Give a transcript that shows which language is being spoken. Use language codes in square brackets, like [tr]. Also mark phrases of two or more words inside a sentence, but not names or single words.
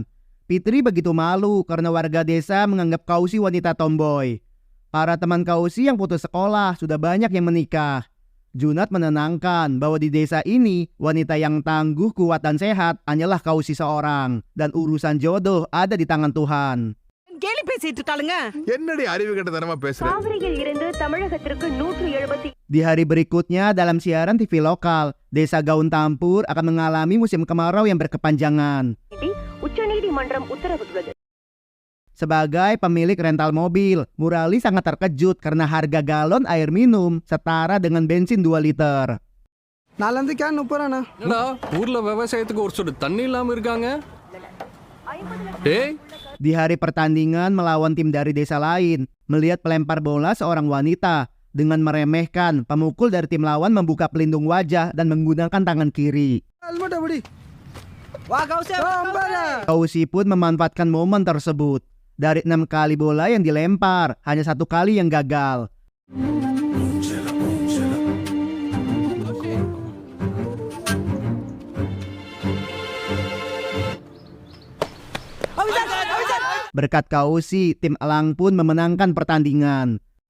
[id] Fitri begitu malu karena warga desa menganggap Kausi wanita tomboy. Para teman Kausi yang putus sekolah sudah banyak yang menikah. Junad menenangkan bahwa di desa ini wanita yang tangguh, kuat dan sehat hanyalah Kausi seorang, dan urusan jodoh ada di tangan Tuhan. [ta] கேலி பேசிட்டு இருக்காளுங்க. என்னடி அறிவு கெட்டதனமா பேசுற? காவிரியில் இருந்து தமிழகத்திற்கு 170. [id] Di hari berikutnya dalam siaran TV lokal, Desa Gaun Tampur akan mengalami musim kemarau yang berkepanjangan. [ta] உச்சநீதிமன்றம் உத்தரவிட்டுள்ளது. [id] Sebagai pemilik rental mobil, Murali sangat terkejut karena harga galon air minum setara dengan bensin 2 liter. [ta] 4 கேன் 30 ரூபாண்ணா. என்னடா ஊர்ல விவசாயத்துக்கு ஒரு சொட்டு தண்ணி இல்லாம இருக்காங்க. டேய் [id] Di hari pertandingan melawan tim dari desa lain, melihat pelempar bola seorang wanita dengan meremehkan, pemukul dari tim lawan membuka pelindung wajah dan menggunakan tangan kiri. [ta] ஹெல்மெட் எப்படி? வா கௌசி. [id] Kausi pun memanfaatkan momen tersebut. Dari 6 kali bola yang dilempar, hanya 1 kali yang gagal. Berkat Kausi, tim elang pun memenangkan pertandingan.